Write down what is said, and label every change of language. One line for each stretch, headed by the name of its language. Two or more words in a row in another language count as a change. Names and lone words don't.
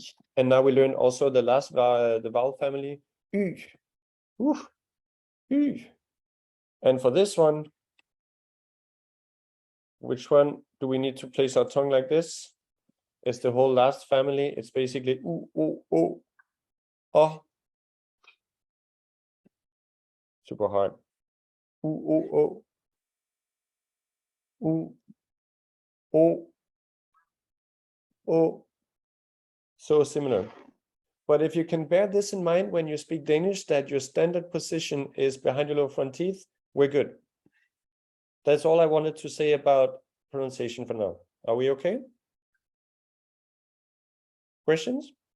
English: And now we learn also the last the vowel family, Y, Y. And for this one, which one do we need to place our tongue like this? It's the whole last family. It's basically U, O, O, O. Super hard. U, O, O. U, O, O. So similar. But if you can bear this in mind when you speak Danish, that your standard position is behind your lower front teeth, we're good. That's all I wanted to say about pronunciation for now. Are we okay? Questions?